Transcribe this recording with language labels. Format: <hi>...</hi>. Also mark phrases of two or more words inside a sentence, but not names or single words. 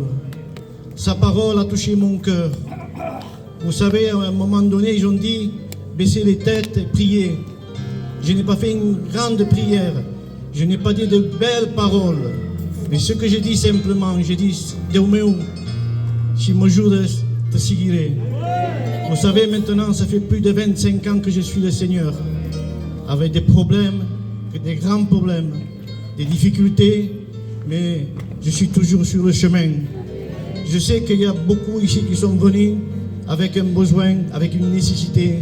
<fr>Sa parole a touché mon cœur. Vous savez, à un moment donné, ils ont dit, baissez les têtes et priez. Je n'ai pas fait une grande prière. Je n'ai pas dit de belles paroles. Mais ce que j'ai dit simplement, j'ai dit,</fr> <ca>Dieu meu, si me ajudes, te seguiré.</ca> <fr>Vous savez, maintenant, ça fait plus de 25 ans que je suis le Seigneur. Avec des problèmes, des grands problèmes, des difficultés, mais je suis toujours sur le chemin. Je sais qu'il y a beaucoup ici qui sont venus avec un besoin, avec une nécessité.</fr>